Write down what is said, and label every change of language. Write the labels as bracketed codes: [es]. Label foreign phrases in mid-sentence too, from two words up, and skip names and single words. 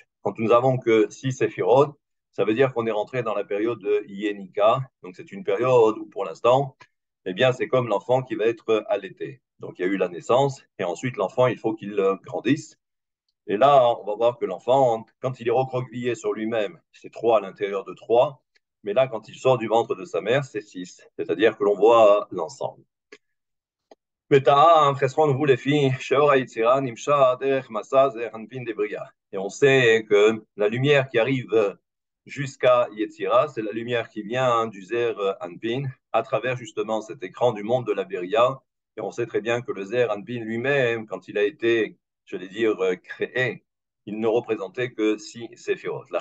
[fr] Quand nous avons que 6 séphirot, ça veut dire qu'on est rentré dans la période de Yenika, donc c'est une période où pour l'instant, eh bien c'est comme l'enfant qui va être allaité. Donc il y a eu la naissance et ensuite l'enfant, il faut qu'il grandisse. Et là, on va voir que l'enfant, quand il est recroquevillé sur lui-même, c'est 3 à l'intérieur de 3. Mais là, quand il sort du ventre de sa mère, c'est 6. C'est-à-dire que l'on voit l'ensemble. [he] וטעם חסרון הוא לפי שאור היצירה נמשך דרך מסע זעיר אנפין דבריאה. [fr] Et on sait que la lumière qui arrive jusqu'à Yetzira, c'est la lumière qui vient du Zer Anpin, à travers justement cet écran du monde de la Beria. Et on sait très bien que le Zer Anpin lui-même, quand il a été, je vais dire, créé, il ne représentait que 6 séphirot.